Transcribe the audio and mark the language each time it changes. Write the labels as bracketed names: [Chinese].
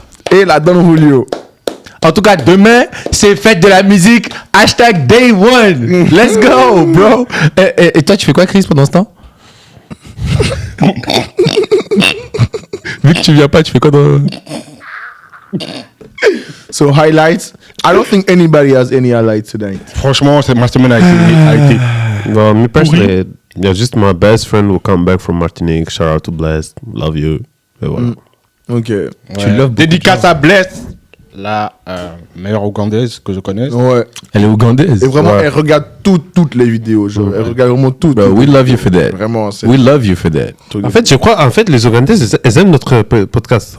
[French] Et la Don Julio. En tout cas, demain, c'est fête de la musique. Hashtag Day One. [English] Let's go, bro. [French] Et toi, tu fais quoi, Chris, pendant ce temps? Vu que tu viens pas, tu fais quoi dans... [English] So, highlights. I don't think anybody has any highlights tonight. [French] Franchement, ma semaine a été [English] Well, me personally, yeah, just my best friend will come back from Martinique. Shout out to Bless. Love you. [French] Et voilà. Ok. Tu [English] loves [French] beaucoup dédicace à Bless, la meilleure ougandaise que je connaisse. Ouais. Elle est ougandaise. Et vraiment, Ouais. elle regarde toutes les vidéos. Elle regarde vraiment toutes. [English] Bro, we love you for that. [French] Vraiment, c'est... [English] We love you for that. [French] En fait, je crois, les Ougandaises, elles aiment notre podcast.